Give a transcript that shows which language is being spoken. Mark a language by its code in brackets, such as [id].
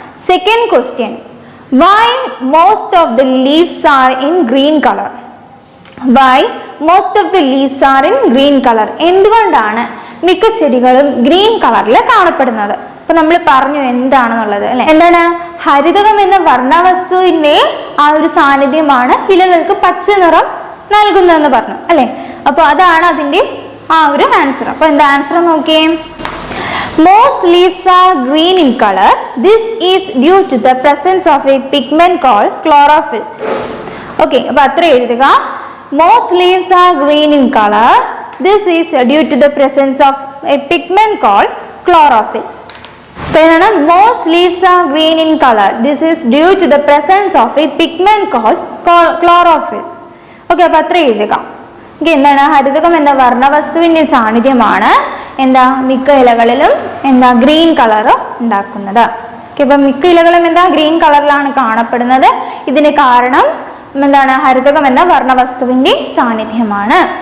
[en] Second question, why most of the leaves are in green color? Why most of the leaves are in green color? [ml] എന്തുകൊണ്ടാണ് മിക്ക ചെടികളും green കളറിൽ കാണപ്പെടുന്നത്? അപ്പൊ നമ്മൾ പറഞ്ഞു എന്താണെന്നുള്ളത് അല്ലെ. എന്താണ്? ഹരിതകം എന്ന വർണ്ണവസ്തുവിന്റെ ആ ഒരു സാന്നിധ്യമാണ് ഇലകൾക്ക് പച്ച നിറം നൽകുന്നതെന്ന് പറഞ്ഞു അല്ലെ. അപ്പൊ അതാണ് അതിന്റെ ആ ഒരു ആൻസർ. അപ്പൊ എന്താ ആൻസർ നോക്കിയേ. [en] Most leaves are green in color. This is due to the presence of a pigment called chlorophyll. [ml] Okay, അപ്പൊ അത്ര എഴുതുക. [en] Most leaves are green in color. This is due to the presence of a pigment called chlorophyll. Then most leaves are green in color. This is due to the presence of a pigment called chlorophyll. [ml] Okay, അപ്പോൾ അത്ര എഴുതുക. എന്താണ്? ഹരിതകം എന്ന വർണ്ണവസ്തുവിന്റെ സാന്നിധ്യമാണ് മിക്ക ഇലകളിലും green colour ഉണ്ടാക്കുന്നത്. ഇപ്പം മിക്ക ഇലകളും ഗ്രീൻ കളറിലാണ് കാണപ്പെടുന്നത്. ഇതിന് കാരണം ഹരിതകം എന്ന വർണ്ണവസ്തുവിന്റെ സാന്നിധ്യമാണ്.